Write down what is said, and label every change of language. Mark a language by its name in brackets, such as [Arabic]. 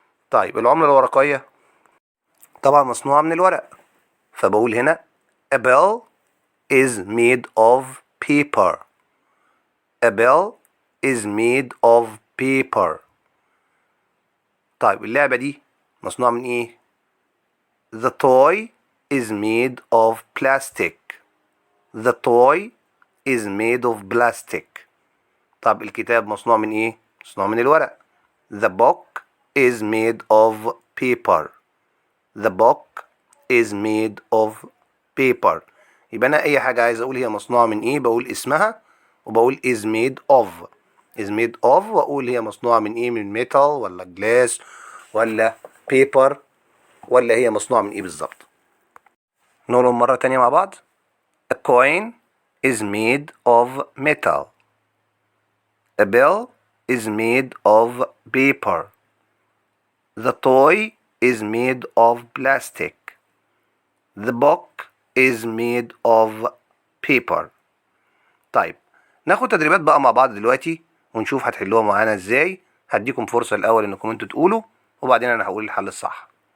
[Arabic] طيب العملة الورقية طبعا مصنوعة من الورق، فبقول هنا [English] a bell is made of paper. A bell is made of paper. [Arabic] طيب اللعبة دي مصنوعة من ايه؟ [English] The toy is made of plastic. The toy is made of plastic. [Arabic] طب الكتاب مصنوع من ايه؟ مصنوع من الورق. [English] The book is made of paper. The book is made of paper. [Arabic] يبقى انا اي حاجة عايز اقول هي مصنوعة من ايه بقول اسمها وبقول [English] is made of. is made of [Arabic] واقول هي مصنوعة من ايه، من metal ولا glass ولا paper ولا هي مصنوعة من ايه بالظبط. نقولهم مرة تانية مع بعض. [English] The coin is made of metal. A bill is made of paper. The toy is made of plastic. The book is made of paper. [Arabic] طيب ناخد تدريبات بقى مع بعض دلوقتي ونشوف هتحلوها معانا ازاي. هديكم فرصة الأول إنكم انتوا تقولوا وبعدين أنا هقول الحل الصح.